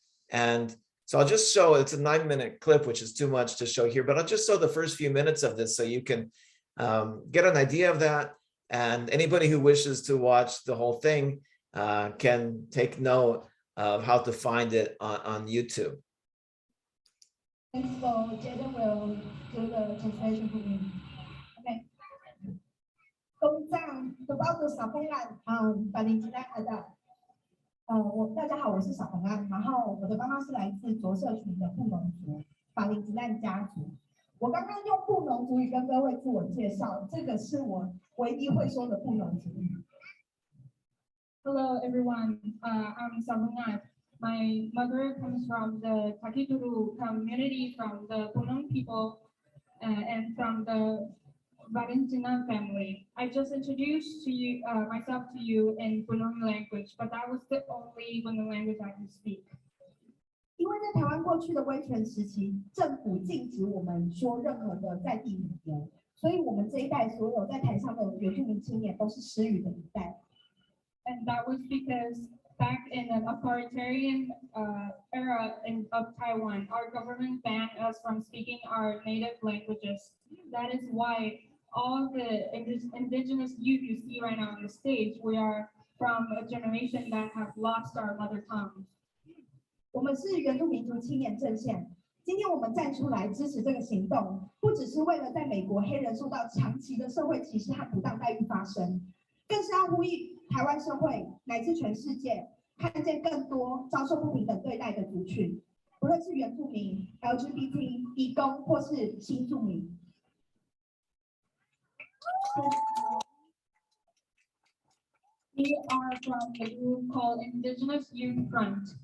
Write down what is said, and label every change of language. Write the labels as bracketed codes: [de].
[en] And so I'll just show, it's a 9-minute clip, which is too much to show here, but I'll just show the first few minutes of this so you can get an idea of that. And anybody who wishes to watch the whole thing can take note of how to find it on YouTube. And so Jaden will do the translation for me. Okay. [zh] 公藏的包括小红案，把您进来的。大家好，我是小红安，然后我的妈妈是来自卓社群的布农族法林吉兰家族。我刚刚用布农族语跟各位自我介绍，这个是我唯一会说的布农族语。 [en] Hello everyone, I'm Sabungat. My mother comes from the Takituru community, from the Bunong people, and from the Valentina family. I just introduced to you myself to you in Bunong language, but that was the only Bunong language I can speak. [zh] 因为在台湾过去的威权时期，政府禁止我们说任何的在地语言，所以我们这一代所有在台上的原住民青年都是失语的一代。 [en] And that was because back in an authoritarian era of Taiwan, our government banned us from speaking our native languages. That is why all the indigenous youth you see right now on the stage, we are from a generation that have lost our mother tongue. [zh] 我们是原住民族青年阵线，今天我们站出来支持这个行动，不只是为了在美国黑人受到长期的社会歧视和不当待遇发声，更是要呼吁台湾社会乃至全世界看见更多遭受不平等对待的族群，不论是原住民、LGBT、移工或是新住民。 [en] We are from a group called Indigenous Youth Front.